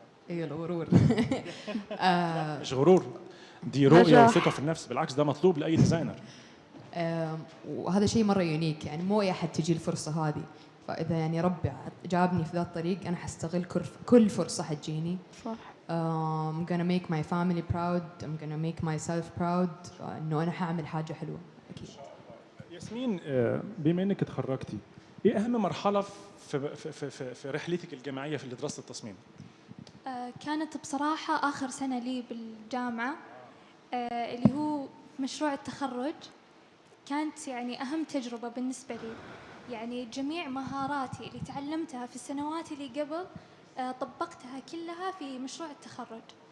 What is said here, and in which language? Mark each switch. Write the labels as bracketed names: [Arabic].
[Arabic] إيه الغرور. مش غرور، دي رؤيه نجاح. وثقه في النفس، بالعكس ده مطلوب لاي ديزاينر. وهذا شيء مرة يونيك، يعني مو أي أحد تجي الفرصة هذه، فإذا يعني ربي جابني في ذا الطريق أنا حستغل كل فرصة حتجيني. صح. [English] I'm gonna make my family proud, I'm gonna make myself proud، [Arabic] إنه أنا حأعمل حاجة حلوة أكيد. ياسمين، بما انك اتخرجتي، ايه اهم مرحله في رحلتك الجامعيه في دراسه التصميم؟ كانت بصراحة آخر سنة لي بالجامعة، اللي هو مشروع التخرج. كانت يعني أهم تجربة بالنسبة لي، يعني جميع مهاراتي اللي تعلمتها في السنوات اللي قبل طبقتها كلها في مشروع التخرج.